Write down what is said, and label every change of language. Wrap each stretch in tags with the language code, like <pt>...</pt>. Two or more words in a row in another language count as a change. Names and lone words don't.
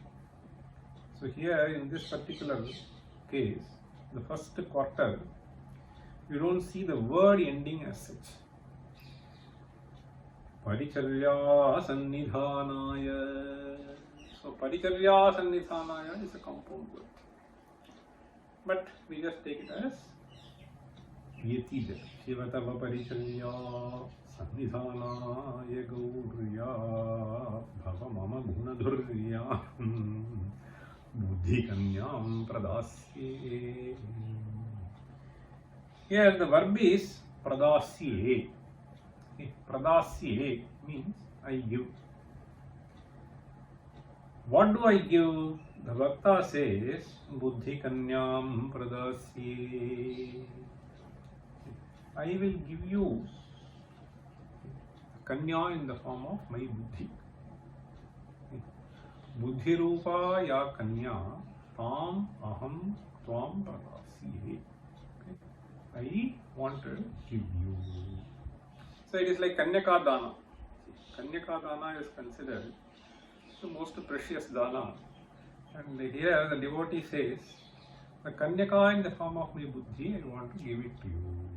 <en>So here in this particular case, the first quarter, you don't see the word ending as such.</en> <sa>परिचर्या सन्निधानाय.</sa> <en>So</en> <sa>परिचर्या सन्निधानाय</sa> <en>is a compound word. But we just take it as Yati there.</en> <sa>शिवतव परिचर्या सन्निधानाय गौर्या भव मम गुणधुर्या बुद्धिकन्याम् प्रदास्ये.</sa> <en>Here the verb is Pradasye. Pradasye means I give. What do I give? The Bhakta says</en> <sa>बुद्धिकन्याम् प्रदास्ये.</sa> <en>I will give you Kanya in the form of my Buddhi.</en> <sa>बुद्धि रूपा या कन्या तम् अहम् त्वम् प्रदास्ये.</sa> <en>I want to give you. So it is like</en> <sa>कन्यका दान. कन्यका दान</sa> <en>is considered the most precious Dana. And here the devotee says, the Kanyaka in the form of my Buddhi, I want to give it to you.</en>